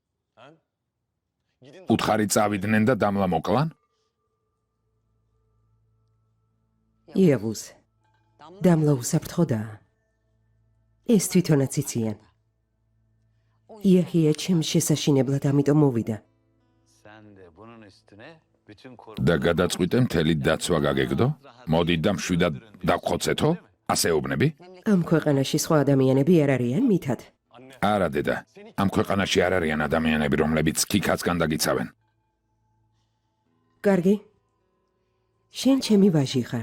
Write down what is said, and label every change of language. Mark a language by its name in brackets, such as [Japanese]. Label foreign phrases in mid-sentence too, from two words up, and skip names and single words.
[Georgian] უთხარი წავიდნენ და დამლა მოკლან? იევუს, დამლა უსაფრთხოდაა. ეს თვითონაც იციან. იაჰია ჩემს შესაშინებლად ამიტომ მოვიდა. [Turkish] Sen de bunun üstüne [Georgian] და გადაწყვიტე მთელი დაცვა გაგეგდო? მოდით და მშვიდად დავხოცეთო? ასეუბნები? ამ ქვეყანაში სხვა ადამიანები არ არიან მითად? არა დედა, ამ ქვეყანაში არ არიან ადამიანები, რომლებიც ქიქაცგან დაგიცავენ. კარგი. შენ ჩემი ვაჟი ხარ.